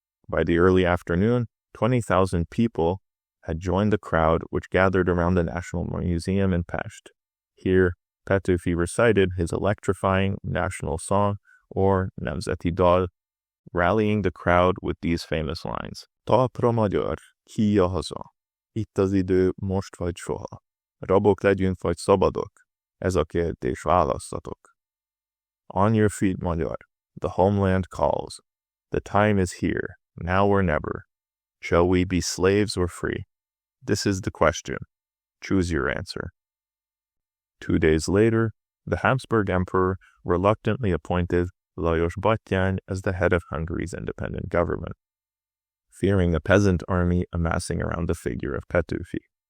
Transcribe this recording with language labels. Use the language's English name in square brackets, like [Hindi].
[English] By the early afternoon, 20,000 people had joined the crowd which gathered around the National Museum in Pest. Here, Petőfi recited his electrifying national song, or Nemzeti Dal, rallying the crowd with these famous lines. [Hungarian] Talpra magyar, híja haza. Itt az idő, most vagy soha. Rabok legyünk vagy szabadok. Ez a kérdés, válasszatok. [English] On your feet, magyar. The homeland calls. The time is here, now or never. Shall we be slaves or free? This is the question. Choose your answer. 2 days later, the Habsburg Emperor reluctantly appointed Lajos Bottyány as the head of Hungary's independent government, fearing a peasant army amassing around the figure of Petőfi.